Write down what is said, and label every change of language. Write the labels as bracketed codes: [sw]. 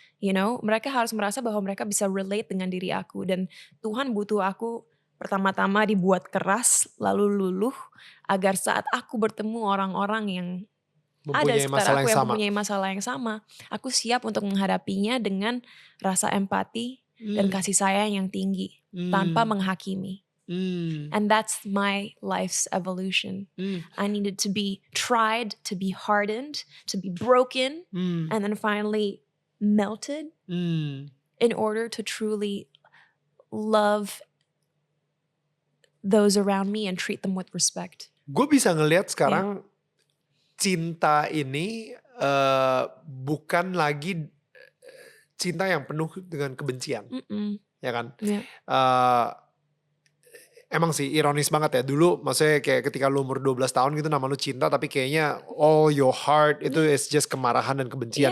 [en] You know, [id] mereka harus merasa bahwa mereka bisa relate dengan diri aku, dan Tuhan butuh aku pertama-tama dibuat keras lalu luluh agar saat aku bertemu orang-orang yang ada di sekitar aku yang mempunyai masalah yang sama, aku siap untuk menghadapinya dengan rasa empati dan kasih sayang yang tinggi tanpa menghakimi. [en] And that's my life's evolution. I needed to be tried, to be hardened, to be broken, and then finally melted in order to truly love those around me and treat them with respect. [id] Gue bisa ngelihat sekarang cinta ini bukan lagi cinta yang penuh dengan kebencian, ya kan? Emang sih ironis banget ya. Dulu maksudnya kayak ketika lu umur 12 tahun gitu nama lu cinta, tapi kayaknya [en] all your heart [id] itu is just kemarahan dan kebencian